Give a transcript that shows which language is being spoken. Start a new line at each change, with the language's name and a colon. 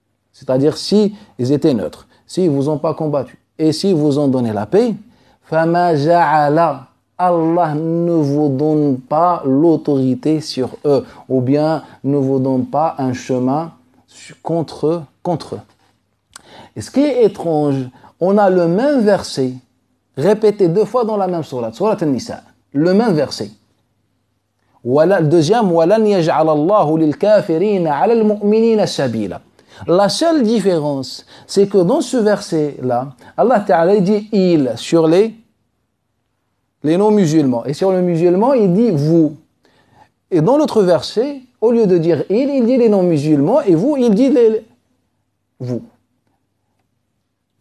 French: C'est-à-dire, si ils étaient neutres, s'ils ne vous ont pas combattu, et s'ils vous ont donné la paix,
Arabic: فَمَا جَعَلَ,
French: Allah ne vous donne pas l'autorité sur eux, ou bien ne vous donne pas un chemin contre eux. Et ce qui est étrange, on a le même verset répété 2 fois dans la même sourate, sourate An-Nisa, le même verset. Le deuxième,
Arabic: وَلَنْ يَجْعَلَ اللَّهُ لِلْكَافِرِينَ عَلَى الْمُؤْمِنِينَ سَبِيلًا.
French: La seule différence, c'est que dans ce verset-là, Allah Ta'ala dit « il » sur les non-musulmans. Et sur les musulmans, il dit « vous ». Et dans l'autre verset, au lieu de dire « il dit les non-musulmans, et vous, il dit « vous ».